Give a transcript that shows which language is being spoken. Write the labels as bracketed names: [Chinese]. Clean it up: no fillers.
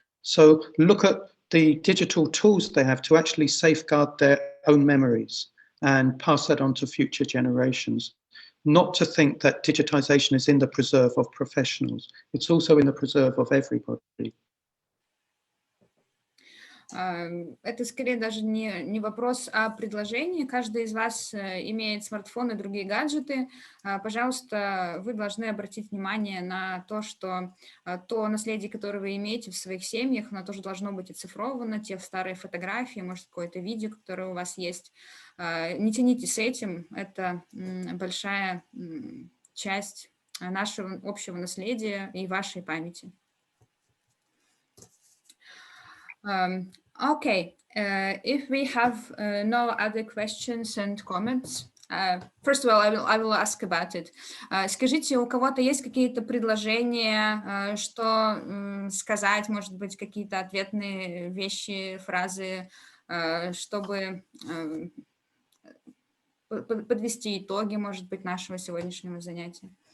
[English] So look at the digital tools they have to actually safeguard their own memories and pass that on to future generations. Not to think that digitization is in the preserve of professionals. It's also in the preserve of everybody. [Russian] Это скорее даже не вопрос, а предложение. Каждый из вас имеет смартфон и другие гаджеты. Пожалуйста, вы должны обратить внимание на то, что то наследие, которое вы имеете в своих семьях, оно тоже должно быть оцифровано, те старые фотографии, может, какое-то видео, которое у вас есть. Не тянитесь с этим, это большая часть нашего общего наследия и вашей памяти. [English] Okay, if we have no other questions and comments, first of all, I will ask about it. [Russian] Скажите, у кого-то есть какие-то предложения, что сказать, может быть, какие-то ответные вещи, фразы, чтобы подвести итоги, может быть, нашего сегодняшнего занятия?